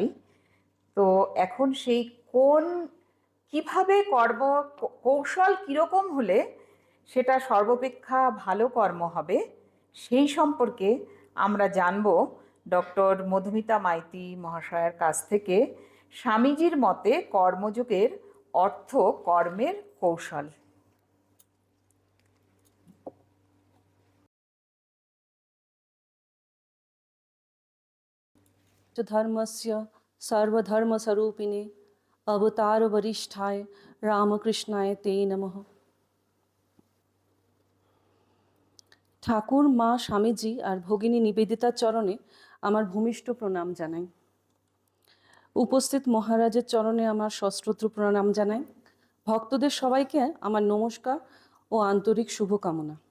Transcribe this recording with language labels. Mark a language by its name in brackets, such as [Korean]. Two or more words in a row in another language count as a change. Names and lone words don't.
[Bangla] তো এখন সেই কিভাবে কৌশল কীরকম হলে সেটা সর্বাপেক্ষা ভালো কর্ম হবে সেই সম্পর্কে আমরা জানব ডক্টর মধুমিতা মাইতি মহাশয়ের কাছ থেকে। স্বামীজির মতে কর্মযোগের অর্থ কর্মের কৌশল। [Sanskrit] धर्मस्य सर्वधर्मस्वरूपिणे अवतार वरिष्ठाय रामकृष्णाय ते नमः। [Bangla] ঠাকুর মা স্বামীজি আর ভগিনী নিবেদিতার চরণে আমার ভূমিষ্ঠ প্রণাম জানাই। উপস্থিত মহারাজের চরণে আমার সশ্রদ্ধ প্রণাম জানাই। ভক্তদের সবাইকে আমার নমস্কার ও আন্তরিক শুভকামনা।